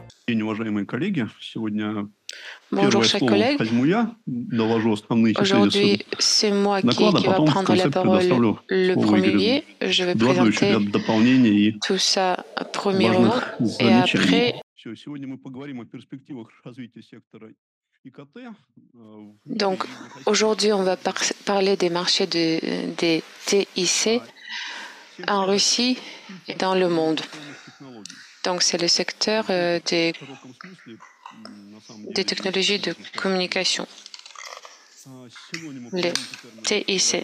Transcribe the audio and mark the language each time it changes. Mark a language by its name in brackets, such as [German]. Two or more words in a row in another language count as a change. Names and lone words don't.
[Russian] День, уважаемые коллеги. Сегодня [French] Bonjour [Russian] первое [French] chers [Russian] слово [French] collègues. [Russian] возьму я, доложу основные тезисы [French] Aujourd'hui, c'est moi [Russian] доклада, [French] qui va [Russian] потом в [French] prendre la [Russian] конце [French] parole [Russian] предоставлю [French] le [Russian] слово Игорю [French] premier. Je vais [Russian] Эдуарду еще [French] présenter [Russian] ряд дополнений и [French] tout ça premièrement [Russian] важных [French] et [Russian] замечаний. [French] après. [Russian] Все, сегодня мы поговорим о перспективах развития сектора ИКТ. [French] Donc, aujourd'hui, on va parler des marchés des TIC en Russie et dans le monde. Donc, c'est le secteur des technologies de communication, les TIC.